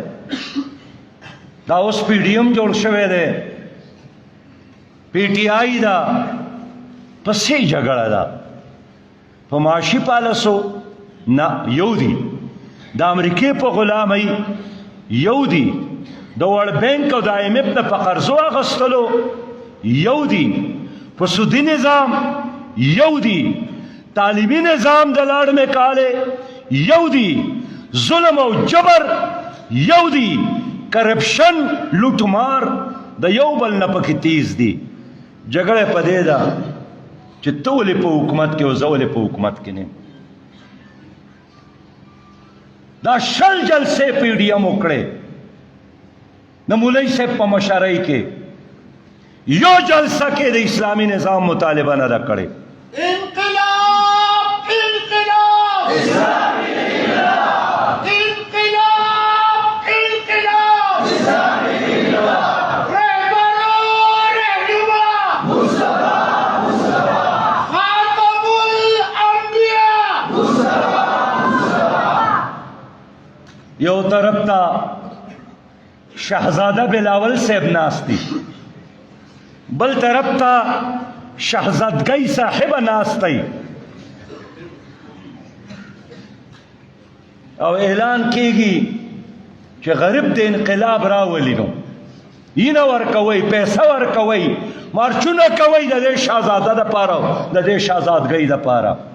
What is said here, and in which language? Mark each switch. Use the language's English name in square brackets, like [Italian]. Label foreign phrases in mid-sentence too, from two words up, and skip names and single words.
[Pashto] دا اوس پی ډی ایم جوړ شوی دی، پی ټی آی دا، پسې جګړه ده په معاشي پالسو نه. یو دی د امریکې په غلامۍ، یو دی د ورلډ بینک او د آی ایم ایف نه په قرضو اخیستلو، یو دی په سودي نظام، یو دی تعلیمی نظام د لاړ میں کالے، یو دی ظلم او جبر، یو دی کرپشن لوټ مار، د یو بل نه پکې تیز دی. جګړه په دې ده چې ته ولې په حکومت کې او زه ولې په حکومت کې نه. دا شل جلسې پی ډی ایم وکړې د مولوي صاحب په مشرۍ کې، یو جلسه کې د اسلامي نظام مطالبه نه ده کړې. [Urdu] انقلاب انقلاب اسلامی انقلاب، انقلاب انقلاب اسلامی انقلاب، رہبرو رہنما مصطفیٰ مصطفیٰ، خاتم الانبیاء مصطفیٰ مصطفیٰ. [Pashto] یو طرف تا شہزادہ بلاول صاحب ناستی، بل طرف تا شہزادگی صاحب ناستی، او اعلان کیږي چې غریب د انقلاب راولي، نو یې نه ورکوي، پیسه ورکوي، مارچونه کوي د دې شهزاده دپاره، د دې شهزادګۍ دپاره.